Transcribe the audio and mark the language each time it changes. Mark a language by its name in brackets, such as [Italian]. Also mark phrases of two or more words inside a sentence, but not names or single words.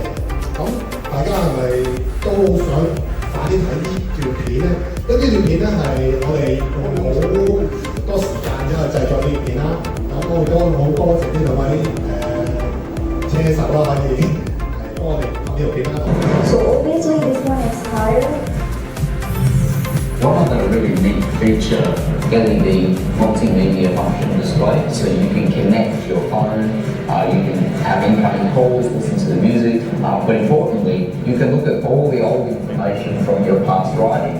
[Cantonese] 咁大家係咪都好想快啲睇呢段片咧？因為呢段片咧係我哋用好多時間之後製作呢段片啦。咁我都好多謝呢兩位車手啦，可以幫我哋拍呢條片啦。 [English] So obviously this one is higher. One of the really neat feature getting the multimedia function display, so you can connect your phone, you can have incoming calls, listen to the music, but importantly, you can look at all the old information from your past riding.